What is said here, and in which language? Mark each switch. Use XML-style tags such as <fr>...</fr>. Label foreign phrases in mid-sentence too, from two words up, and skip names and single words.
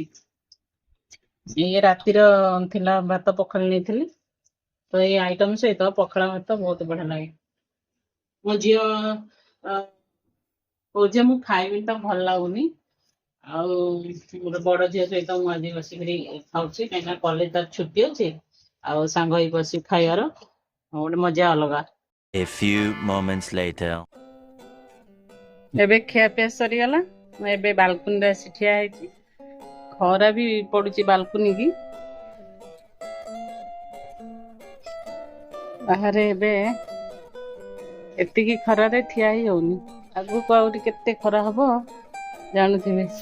<or>ଏଇ ରାତିର ଥିଲା ଭାତ ପଖାଳି ନେଇଥିଲି, ତ ଏଇ ଆଇଟମ ସହିତ ପଖାଳ ଭାତ ବହୁତ ବଢିଆ ଲାଗେ। ମୋ ଝିଅ କହୁଛି ମୁଁ ଖାଇବିନି, ତାକୁ ଭଲ ଲାଗୁନି। ଆଉ ଗୋଟେ ବଡ ଝିଅ ସହିତ ମୁଁ ଆଜି ବସିକିରି ଖାଉଛି, କାହିଁକିନା କଲେଜ ତାର ଛୁଟି ଅଛି, ଆଉ ସାଙ୍ଗ ହେଇ ବସିକି ଖାଇବାର ଗୋଟେ ମଜା ଅଲଗା।</or> <en>A few moments later.</en> <or>ଏବେ ଖିଆପିଆ ସରିଗଲା, ମୁଁ ଏବେ ବାଲକୁନିରେ ଆସି ଠିଆ ହେଇଛି। ଖରା ବି ପଡୁଛି ବାଲକୁନି କି। ବାହାରେ ଏବେ ଏତିକି ଖରାରେ ଠିଆ ହେଇ ହଉନି, ଆଗକୁ ଆହୁରି କେତେ ଖରା ହବ ଜାଣୁଥିବେ।</or>